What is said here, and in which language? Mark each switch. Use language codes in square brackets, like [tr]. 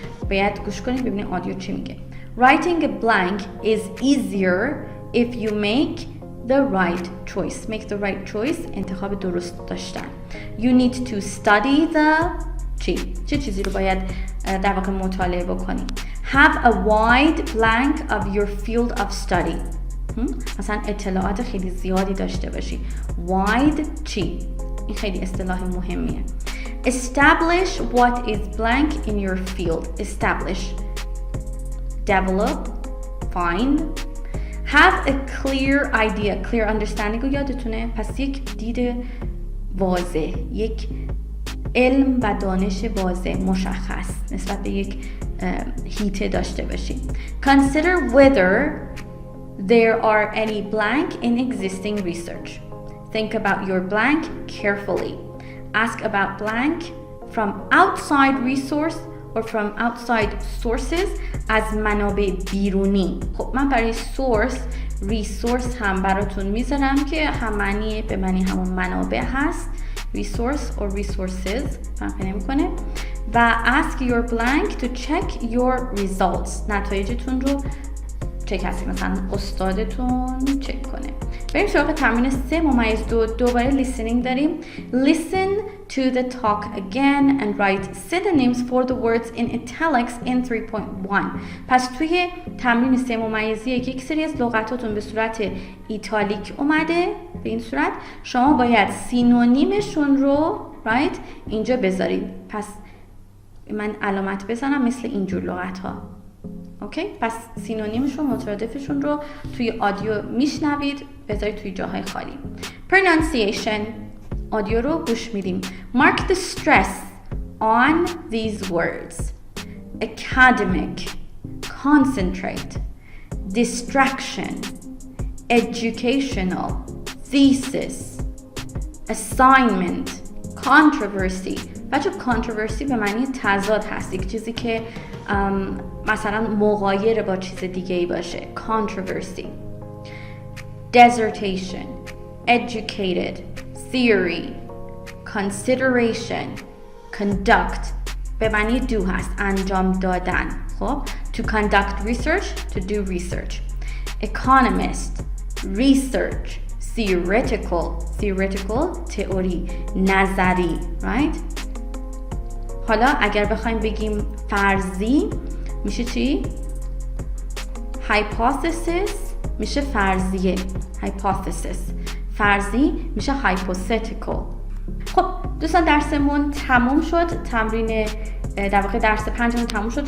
[fa] باید گوش کنید ببینید آدیو چی میگه. [en] Writing a blank is easier if you make the right choice. Make the right choice. [fa] انتخاب درست داشتن. [en] You need to study the [fa] چه چیزی رو باید در واقع مطالعه بکنید. [en] Have a wide blank of your field of study. [fa] مثلا اطلاعات خیلی زیادی داشته باشی. Wide چی؟ این خیلی اصطلاح مهمیه. [en] Establish what is blank in your field. Establish. Develop. Find. Have a clear idea. Clear understanding [fa] رو یادتونه؟ پس یک دید واضح، یک علم و دانش واضح مشخص نسبت به یک هیته داشته باشید. [en] Consider whether there are any blank in existing research. Think about your blank carefully. Ask about blank from outside resource or from outside sources [fa] از منابع بیرونی. خب من برای resource هم براتون میذارم که هم معنی به معنی همون منابع هست. [en] resource or resources [fa] فرق نمیکنه. و [en] ask your blank to check your results. [fa] نتایجتون رو چک هستی، مثلا استادتون چک کنه. بریم سراغ تمرین 3-2. دوباره listening داریم. [en] Listen to the talk again and write synonyms for the words in italics in 3.1. [fa] پس توی تمرین 3-1 یک سری از لغتاتون به صورت ایتالیک اومده. به این صورت شما باید سینونیمشون رو اینجا بذارید. پس من علامت بزنم مثل اینجور لغت ها. اوکی؟ پس سینونیمشون مترادفشون رو توی آدیو میشنوید، بذارید توی جاهای خالی. pronunciation، آدیو رو گوش میدیم. [en] mark the stress on these words: academic, concentrate, distraction, educational, thesis, assignment, controversy. [fa] بچه controversy به معنی تضاد هست، یک چیزی که مثلا مغایر با چیز دیگه ای باشه. [en] controversy. dissertation, educated, theory, consideration, conduct [fa] به معنی [en] do [fa] هست، انجام دادن. [en] خب to conduct research, to do research. economist, research, theoretical [fa] تئوری، نظری. right؟ حالا اگر بخوایم بگیم فرضی میشه چی؟ hypothesis میشه فرضیه. hypothesis فرضی میشه hypothetical. خب دوستان درسمون تموم شد. تمرین در واقع درس پنجم تموم شد.